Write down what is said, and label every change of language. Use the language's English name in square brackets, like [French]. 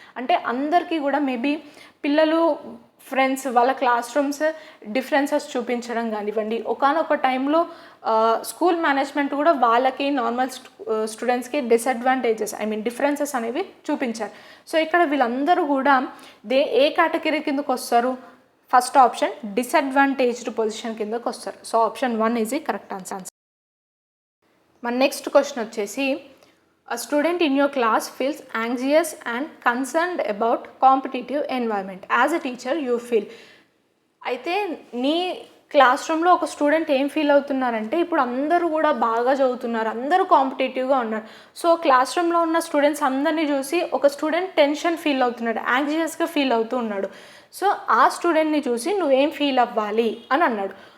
[Telugu] అంటే అందరికీ కూడా మేబీ పిల్లలు ఫ్రెండ్స్ వాళ్ళ క్లాస్ రూమ్స్ డిఫరెన్సెస్ చూపించడం కానివ్వండి, ఒకానొక టైంలో స్కూల్ మేనేజ్మెంట్ కూడా వాళ్ళకి నార్మల్ స్టూడెంట్స్కి డిఫరెన్సెస్ అనేవి చూపించారు. సో ఇక్కడ వీళ్ళందరూ కూడా ఏ కేటగిరీ కిందకు వస్తారు? ఫస్ట్ ఆప్షన్ డిసడ్వాంటేజ్డ్ పొజిషన్ కిందకు వస్తారు. [English] So option 1 is the correct answer. [Telugu] మన నెక్స్ట్ క్వశ్చన్ వచ్చేసి [English] a student in your class feels anxious and concerned about competitive environment. As a teacher you feel. [Telugu] అయితే నీ క్లాస్ రూమ్లో ఒక స్టూడెంట్ ఏం feel అవుతున్నారంటే ఇప్పుడు అందరూ కూడా బాగా చదువుతున్నారు, అందరూ కాంపిటేటివ్గా ఉన్నారు. సో క్లాస్ రూమ్లో ఉన్న స్టూడెంట్స్ అందరినీ చూసి ఒక స్టూడెంట్ టెన్షన్ ఫీల్ అవుతున్నాడు, యాంగ్జియస్గా ఫీల్ అవుతూ ఉన్నాడు. సో ఆ స్టూడెంట్ని చూసి నువ్వేం ఫీల్ అవ్వాలి అని అన్నాడు.